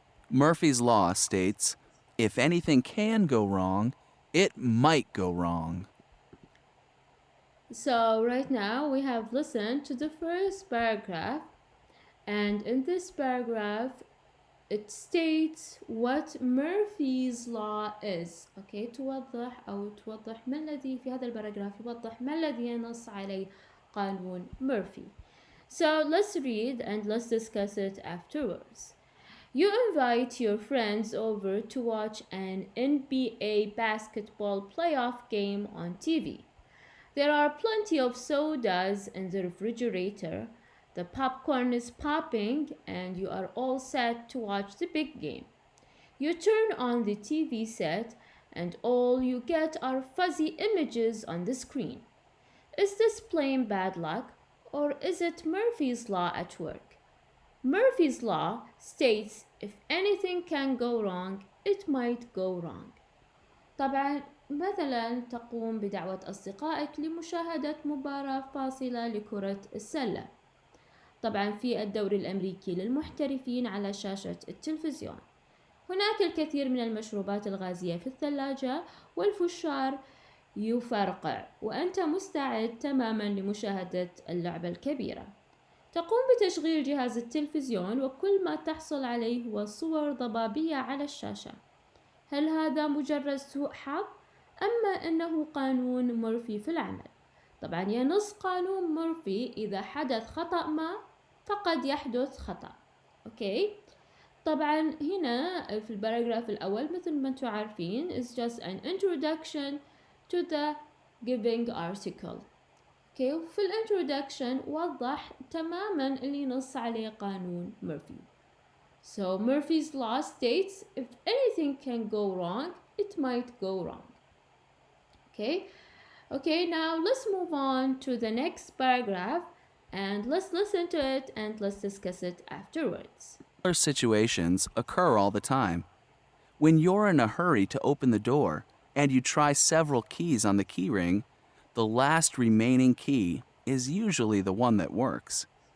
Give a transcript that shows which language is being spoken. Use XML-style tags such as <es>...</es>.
<en>Murphy's Law states, if anything can go wrong, it might go wrong. So right now we have listened to the first paragraph, and in this paragraph it states what Murphy's Law is.</en> <ar>Okay, توضح ما الذي في هذا الباراجراف يوضح ما الذي ينص عليه قانون مurphy.</ar> <en>So let's read and let's discuss it afterwards. You invite your friends over to watch an NBA basketball playoff game on TV. There are plenty of sodas in the refrigerator. The popcorn is popping and you are all set to watch the big game. You turn on the TV set and all you get are fuzzy images on the screen. Is this plain bad luck or is it Murphy's Law at work? Murphy's Law states if anything can go wrong, it might go wrong.</en> <ar>طبعا مثلا تقوم بدعوة أصدقائك لمشاهدة مباراة فاصلة لكرة السلة. طبعا في الدوري الأمريكي للمحترفين على شاشة التلفزيون. هناك الكثير من المشروبات الغازية في الثلاجة والفشار يفرقع وأنت مستعد تماما لمشاهدة اللعبة الكبيرة. تقوم بتشغيل جهاز التلفزيون وكل ما تحصل عليه هو صور ضبابية على الشاشة. هل هذا مجرد سوء حظ؟ أما إنه قانون مورفي في العمل. طبعا ينص قانون مورفي إذا حدث خطأ ما فقد يحدث خطأ. أوكي؟ طبعا هنا في الباراجراف الأول مثل ما انتم عارفين</ar> <en>is just an introduction to the giving article.</en> <ar>أوكي؟ وفي الانترودكشن وضح تماما اللي نص عليه قانون مورفي.</ar> <en>So Murphy's Law states if anything can go wrong, it might go wrong. Okay, now let's move on to the next paragraph and let's listen to it and let's discuss it afterwards. Similar situations occur all the time. When you're in a hurry to open the door and you try several keys on the key ring, the last remaining key is usually the one that works.</en>